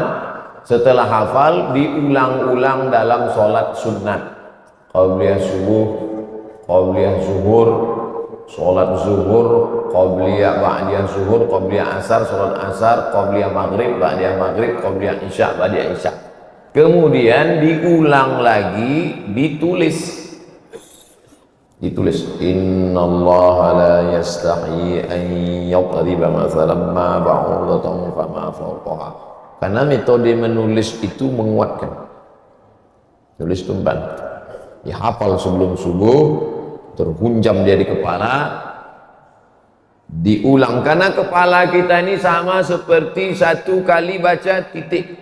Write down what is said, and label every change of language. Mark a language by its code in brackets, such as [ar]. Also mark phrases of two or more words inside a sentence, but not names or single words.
[id] Setelah hafal diulang-ulang dalam sholat sunat, qabliyah subuh, qabliyah zuhur, sholat zuhur, qabliyah ba'diyah zuhur, qabliyah asar, sholat asar, qabliyah maghrib, ba'diyah maghrib, qabliyah isya, ba'diyah isya. Kemudian diulang lagi, ditulis. [ar] إن الله لا يستحيي أن يضرب مثلا ما بعوضة فما فوقها. [id] Karena metode menulis itu menguatkan. Tulis tumban. Dihafal sebelum subuh, terhunjam dia di kepala. Diulang karena kepala kita ini sama seperti 1 kali baca titik.